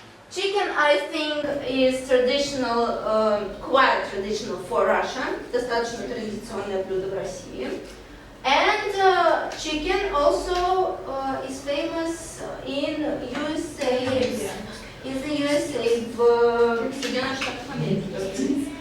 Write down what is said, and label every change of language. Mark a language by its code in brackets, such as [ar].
[en] Chicken, I think, is traditional, quite traditional for Russia. [ru] Достаточно традиционное блюдо в России. [en] And chicken also is famous in USA. In the USA, [ru] в Соединенных Штатах Америки.